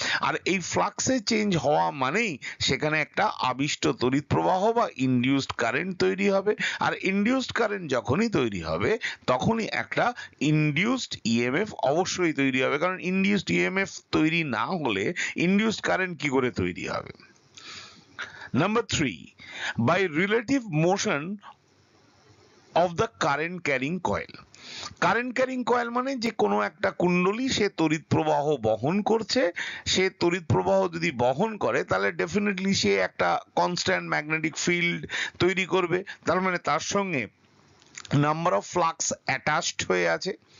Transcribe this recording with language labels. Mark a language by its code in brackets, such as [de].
[bn] আর এই ফ্লাক্সের চেঞ্জ হওয়া মানেই সেখানে একটা আবিষ্ট তড়িৎ প্রবাহ বা ইনডিউসড কারেন্ট তৈরি হবে। আর ইনডিউসড কারেন্ট যখনই তৈরি হবে তখনই একটা ইনডিউসড ইএমএফ অবশ্যই তৈরি হবে, কারণ ইনডিউসড ইএমএফ তৈরি না হলে ইনডিউসড কারেন্ট কি করে তৈরি হবে। [en] Number 3, by relative motion of the current carrying coil. [bn] Current carrying coil মানে যে কোনো একটা কুণ্ডলী সে তড়িৎ প্রবাহ বহন করছে, সে তড়িৎ প্রবাহ যদি বহন করে তাহলে ডেফিনেটলি সে একটা কনস্ট্যান্ট ম্যাগনেটিক ফিল্ড তৈরি করবে। তার মানে তার সঙ্গে নাম্বার অফ ফ্লাক্স অ্যাটাচড হয়ে আছে।